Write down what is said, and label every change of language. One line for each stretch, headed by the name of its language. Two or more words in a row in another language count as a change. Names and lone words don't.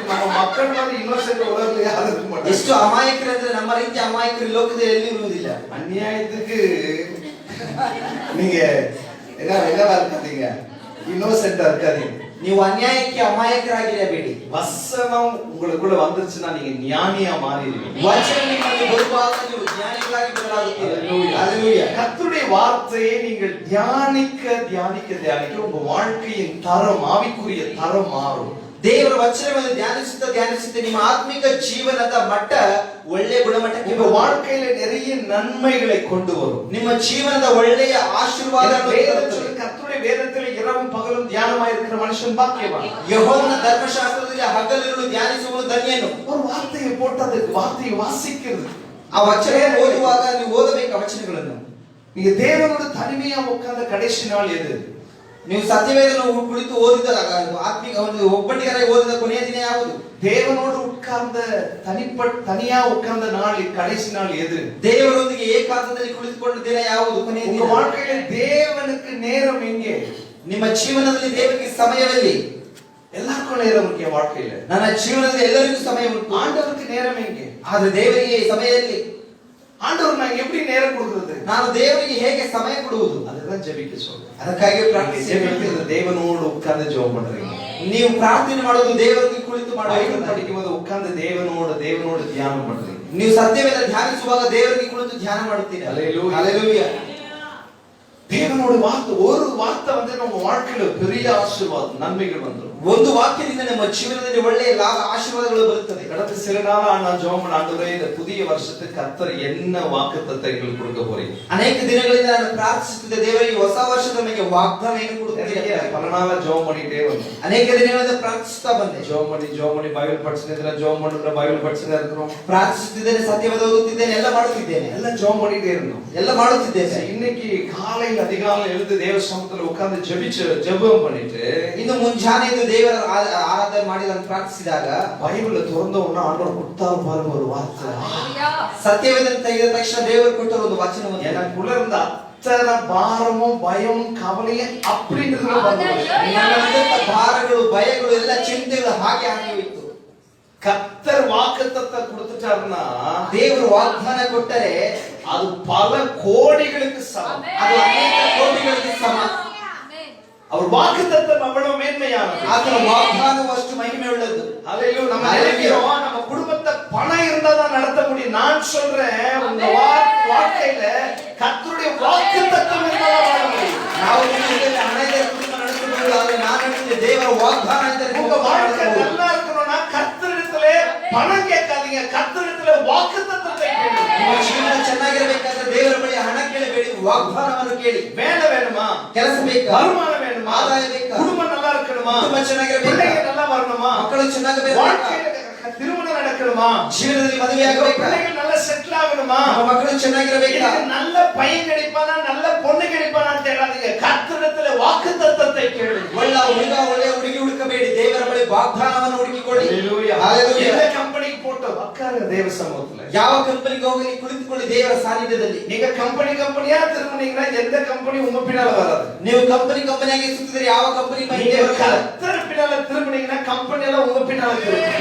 Tamil: நம்ம மக்கள் மாதிரி இன்னசென்ட் உலகத்துல யாரும் இருக்க மாட்டாங்க.
Kannada: ಎಷ್ಟು ಅಮಾಯಕರು ಅಂದ್ರೆ ನಮ್ಮ ರೀತಿ ಅಮಾಯಕರು ಲೋಕದಲ್ಲಿ ಎಲ್ಲಿ ಇರುವುದಿಲ್ಲ.
Tamil: அநியாயத்துக்கு நீங்க என்னவா இருக்காதீங்க, இன்னோசென்ட்டா இருக்காதீங்க.
Kannada: ನೀವು ಅನ್ಯಾಯಕ್ಕೆ ಅಮಾಯಕರಾಗಿರಬೇಡಿ.
Tamil: வசனம் உங்களுக்குள்ள வந்துருச்சுன்னா நீங்க ஞானியா மாறிடுவீங்க.
Kannada: ವಚನ ನಿಮ್ಮಲ್ಲಿ ಬರುವಾಗ ನೀವು ಜ್ಞಾನಿಗಳಾಗಿ ಬದಲಾಗುತ್ತೀರಿ.
Tamil: ஹalleluya. கர்த்தருடைய வார்த்தையை நீங்கள் தியானிக்க உங்க வாழ்க்கையின் தரம், ஆவிக்குரிய தரம் மாறும்.
Kannada: ದೇವರ ವಚನವನ್ನು ಧ್ಯಾನಿಸುತ್ತಾ ನಿಮ್ಮ ಆತ್ಮಿಕ ಜೀವನದ ಮಟ್ಟ ಒಳ್ಳೆಯ ಗುಣಮಟ್ಟಕ್ಕೆ,
Tamil: உங்க வாழ்க்கையில நிறைய நன்மைகளை கொண்டு வரும்.
Kannada: ನಿಮ್ಮ ಜೀವನದ ಒಳ್ಳೆಯ ಆಶೀರ್ವಾದಗಳು.
Tamil: கர்த்தருடைய வேதத்தில் இரவும் பகலும் தியானமாய் இருக்கிற மனுஷன் பாக்கியவான்.
Kannada: ಯೆಹೋವನ ಧರ್ಮಶಾಸ್ತ್ರದಲ್ಲಿ ಹಗಲಿರುಳು ಧ್ಯಾನಿಸುವನು ಧನ್ಯನು.
Tamil: ஒரு வார்த்தையை போட்டு அந்த வார்த்தையை வாசிக்கிறது,
Kannada: ಆ ವಚನ ಓದುವಾಗ ನೀವು ಓದಬೇಕು ಆ ವಚನಗಳನ್ನು.
Tamil: நீங்க தேவனோட தனிமையா உட்கார்ந்த கடைசி நாள் எது?
Kannada: ನೀವು ಸತ್ಯವೇದವನ್ನು ಕುಳಿತು ಓದಿದ ಆತ್ಮಿಕ ಒಂದು ಒಬ್ಬಟ್ಟಿಗರಾಗಿ ಓದಿದ ಕೊನೆಯ ದಿನ ಯಾವುದು?
Tamil: தேவனோடு உட்கார்ந்த தனியா உட்கார்ந்த நாள், கடைசி நாள் எது?
Kannada: ದೇವರೊಂದಿಗೆ ಏಕಾಂತದಲ್ಲಿ ಕುಳಿತುಕೊಂಡ ದಿನ ಯಾವುದು? ಕೊನೆಯ ದಿನ.
Tamil: உங்க வாழ்க்கையில தேவனுக்கு நேரம் எங்கே?
Kannada: ನಿಮ್ಮ ಜೀವನದಲ್ಲಿ ದೇವರಿಗೆ ಸಮಯವಿಲ್ಲ.
Tamil: எல்லாருக்கும் நேரம் இருக்கு வாழ்க்கையில.
Kannada: ನನ್ನ ಜೀವನದಲ್ಲಿ ಎಲ್ಲರಿಗೂ ಸಮಯ ಉಂಟು.
Tamil: ஆண்டவருக்கு நேரம் எங்கே?
Kannada: ಆದ್ರೆ ದೇವರಿಗೆ ಸಮಯ ಇಲ್ಲ.
Tamil: ஆண்டவர் நான் எப்படி நேரம் கொடுக்கிறது?
Kannada: ನಾನು ದೇವರಿಗೆ ಹೇಗೆ ಸಮಯ ಕೊಡುವುದು?
Tamil: அதுதான் ஜெபிக்க சொல்றேன்.
Kannada: ಅದಕ್ಕಾಗಿ ಪ್ರಾರ್ಥಿಸಬೇಕು.
Tamil: தேவனோடு உட்கார்ந்து ஜெபம் பண்றீங்க.
Kannada: ನೀವು ಪ್ರಾರ್ಥನೆ ಮಾಡೋದು ದೇವರಿಗೆ ಕುಳಿತು
Tamil: பைபிள் படிக்கும்போது உட்கார்ந்து தேவனோடு தியானம் பண்றீங்க.
Kannada: ನೀವು ಸತ್ಯವೇದ ಧ್ಯಾನಿಸುವಾಗ ದೇವರಿಗೆ ಕುಳಿತು ಧ್ಯಾನ ಮಾಡುತ್ತೀರಿ.
Tamil: ஹல்லேலூயா.
Kannada: ಹalleluya.
Tamil: தேவனோட வார்த்தை, ஒரு வார்த்தை வந்து நம்ம வாழ்க்கையில பெரிய ஆசீர்வாதம், நன்மைகள் வந்துடும்.
Kannada: ಒಂದು ವಾಕ್ಯದಿಂದ ನಮ್ಮ ಜೀವನದಲ್ಲಿ ಒಳ್ಳೆಯ ಆಶೀರ್ವಾದಗಳು ಬರುತ್ತದೆ.
Tamil: கடந்த சில நாளா நான் ஜெபம் பண்ண, ஆண்டவரே இந்த புதிய வருஷத்துக்கு கர்த்தர் என்ன வாக்குத்தத்தங்கள் கொடுக்க போறீங்க?
Kannada: ಅನೇಕ ದಿನಗಳಿಂದ ನಾನು ಪ್ರಾರ್ಥಿಸುತ್ತಿದ್ದೆ, ದೇವರಿಗೆ ಹೊಸ ವರ್ಷದ ನಮಗೆ ವಾಗ್ದಾನ ಏನು ಕೊಡುತ್ತೀರಾ?
Tamil: பல நாளா ஜெபம் பண்ணிட்டே வந்தேன்.
Kannada: ಅನೇಕ ದಿನಗಳಿಂದ ಪ್ರಾರ್ಥಿಸುತ್ತಾ ಬಂದೆ.
Tamil: ஜெபம் பண்ணி பைபிள் படிச்சிருக்கிற, ஜெபம் பண்ணுற பைபிள் படிச்சிட்டு இருக்கிறோம்.
Kannada: ಪ್ರಾರ್ಥಿಸುತ್ತಿದ್ದೇನೆ, ಸತ್ಯವಾದ ಓದುತ್ತಿದ್ದೇನೆ, ಎಲ್ಲ ಮಾಡುತ್ತಿದ್ದೇನೆ,
Tamil: எல்லாம் ஜெபம் பண்ணிட்டே இருந்தோம்,
Kannada: ಎಲ್ಲ ಮಾಡುತ್ತಿದ್ದೇನೆ.
Tamil: இன்னைக்கு காலையில் அதிகாலை எழுந்து தேவ சமூகத்துல உட்கார்ந்து ஜெபம் பண்ணிட்டு
Kannada: ಇನ್ನು ಮುಂಜಾನೆ ಎದ್ದು ದೇವರ ಆರಾಧನೆ ಮಾಡಿ ನಾನು ಪ್ರಾರ್ಥಿಸಿದಾಗ
Tamil: பைபிளை திறந்த உடனே ஆண்டவர் கொடுத்தாரு பாருங்க ஒரு வார்த்தை.
Kannada: ಸತ್ಯವೇದನ ತೆಗೆದ ತಕ್ಷಣ ದೇವರು ಕೊಟ್ಟ ಒಂದು ವಚನವನ್ನು
Tamil: எனக்குள்ள இருந்த அத்தனை பாரமும் பயமும் கவலையும் அப்படிங்கிறது
Kannada: ಭಾರಗಳು ಭಯಗಳು ಎಲ್ಲ ಚಿಂತೆಗಳು ಹಾಗೆ ಹೋಯಿತು.
Tamil: கர்த்தர் வாக்குத்தத்தத்தை கொடுத்துட்டாருன்னா,
Kannada: ದೇವರು ವಾಗ್ದಾನ ಕೊಟ್ಟರೆ
Tamil: அது பல கோடிகளுக்கு சமம்,
Kannada: ಅದು ಅನೇಕ ಕೋಟಿಗಳಿಗೆ ಸಮ.
Tamil: அவர் வாக்குத்தத்தம் அவ்வளவு மேன்மையானது,
Kannada: ಆತನ ವಾಗ್ದಾನವು ಅಷ್ಟು ಮಹಿಮೆ ಉಳ್ಳದ್ದು.
Tamil: அல்லேலூயா. நம்ம நினைக்கிறோம் நம்ம குடும்பத்தை பணம் இருந்தா தான் நடத்த முடியும். நான் சொல்றேன், உங்க வாழ்க்கையில கர்த்தருடைய வாக்குத்தத்தம் இருந்தா தான் வாழ முடியும்.
Kannada: ನಾವು ನಿಮಗೆ ಹಣ ಇದೆ ಕುಟುಂಬ ನಡೆಸಬಹುದು, ಆದರೆ ನಾನು ಹೇಳ್ತೀನಿ ದೇವರ ವಾಗ್ದಾನ ಇದ್ದರೆ
Tamil: உங்க வாழ்க்கை நல்லா இருக்கணும்னா கர்த்தரிடத்திலே பணம் கேட்காதீங்க, கர்த்தரிடத்திலே வாக்குத்தத்தத்தை கேளுங்க.
Kannada: ನಿಮ್ಮ ಜೀವನ ಚೆನ್ನಾಗಿರಬೇಕಾದ್ರೆ ದೇವರ ಬಳಿ ಹಣ ಕೇಳಬೇಡಿ, ವಾಗ್ದಾನವನ್ನು ಕೇಳಿ.
Tamil: வேலை வேணுமா?
Kannada: ಕೆಲಸ ಬೇಕಾ?
Tamil: வருமானம் வேணுமா?
Kannada: ಆದಾಯ ಬೇಕಾ?
Tamil: குடும்பம் நல்லா இருக்கணுமா?
Kannada: ಕುಟುಂಬ ಚೆನ್ನಾಗಿರಬೇಕಾ?
Tamil: பிள்ளைங்க நல்லா வரணுமா?
Kannada: ಮಕ್ಕಳು ಚೆನ್ನಾಗಬೇಕಾ?
Tamil: வாழ்க்கையில திருமணம் நடக்கணுமா?
Kannada: ಜೀವನದಲ್ಲಿ ಮದುವೆ ಆಗಬೇಕಾ?
Tamil: பிள்ளைகள் நல்லா செட்டில் ஆகணுமா?
Kannada: ನಮ್ಮ ಮಕ್ಕಳು ಚೆನ್ನಾಗಿರಬೇಕಾ?
Tamil: நல்ல பையன் கிடைப்பானா நல்ல பொண்ணு கிடைப்பானான்னு தேடாதீங்க, கர்த்தரிடத்திலே வாக்குத்தத்தத்தை கேளுங்க.
Kannada: ಒಳ್ಳೆ ಹುಡುಗ ಒಳ್ಳೆಯ ಹುಡುಗಿ ಹುಡುಕಬೇಡಿ, ದೇವರ ಬಳಿ ವಾಗ್ದಾನವನ್ನು ಹುಡುಕಿಕೊಳ್ಳಿ.
Tamil: ஹalleluya. ஹalleluya. எந்த கம்பெனிக்கு போட்டு உட்காருங்க தேவ சமூகத்துல,
Kannada: ಯಾವ ಕಂಪನಿಗೆ ಹೋಗಿ ಕುಳಿತುಕೊಳ್ಳಿ ದೇವರ ಸಾನ್ನಿಧ್ಯದಲ್ಲಿ.
Tamil: நீங்க கம்பெனியா திரும்பினீங்கன்னா எந்த கம்பெனி உங்க பின்னால வராது.
Kannada: ನೀವು ಕಂಪನಿಯಾಗಿ ಸುತ್ತಿದರೆ ಯಾವ ಕಂಪನಿ
Tamil: நீங்க கர்த்தர் பின்னால திரும்பினீங்கன்னா கம்பெனி எல்லாம் உங்க பின்னால திரும்பும்.